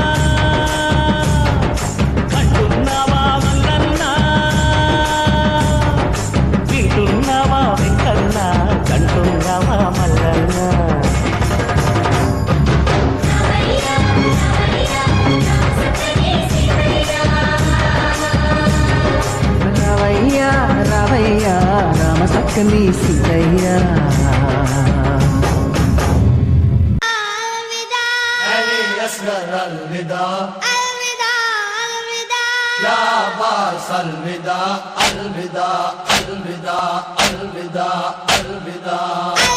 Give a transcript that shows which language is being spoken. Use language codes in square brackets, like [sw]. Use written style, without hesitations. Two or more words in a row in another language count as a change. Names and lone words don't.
[te] కంటున్నావా మల్లన్నా, వింటున్నావా వెంకన్నా, కంటున్నావా మల్లన్నా. రావయ్య రావయ్య రామ సక్కని సీతయ్య. [ar] الوداع يا عباس الوداع الوداع الوداع الوداع الوداع